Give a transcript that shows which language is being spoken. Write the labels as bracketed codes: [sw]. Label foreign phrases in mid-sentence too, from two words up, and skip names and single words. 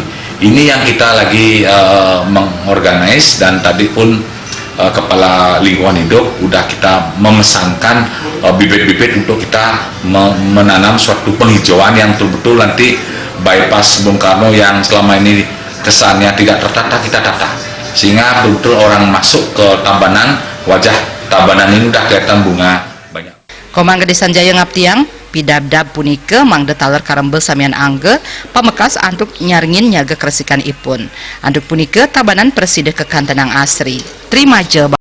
[id] Ini yang kita lagi mengorganize, dan tadi pun Kepala Lingkungan Hidup udah kita memesankan bibit-bibit untuk kita menanam suatu penghijauan yang betul-betul nanti bypass Bung Karno yang selama ini kesannya tidak tertata, kita tata. Sehingga betul orang masuk ke Tabanan, wajah Tabanan ini udah kelihatan bunga banyak. [ban] Komang Gede Sanjaya ngaptiang pidabdab punike mangde taler karembel samian angge pamekas antuk nyaringin nyaga keresikan ipun. Anduk punike Tabanan preside kekantenang asri. Terima je.